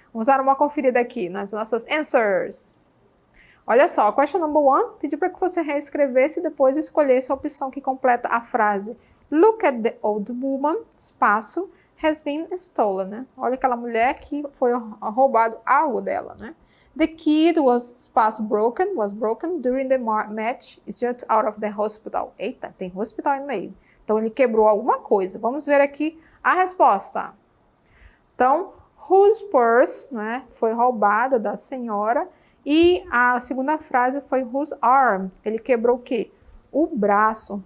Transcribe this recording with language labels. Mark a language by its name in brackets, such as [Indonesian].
[Portuguese] Vamos dar uma conferida aqui nas nossas answers. Olha só, question number 1, pedi para que você reescrevesse e depois escolhesse a opção que completa a frase [English] Look at the old woman, [Portuguese] espaço, [English] has been stolen, [Portuguese] né? Olha aquela mulher que foi roubado algo dela, né? [English] The kid was broken during the match just out of the hospital. [Portuguese] Eita, tem hospital no meio. Então, ele quebrou alguma coisa. Vamos ver aqui a resposta. Então, whose purse, né, foi roubada da senhora. E a segunda frase foi whose arm. Ele quebrou o quê? O braço.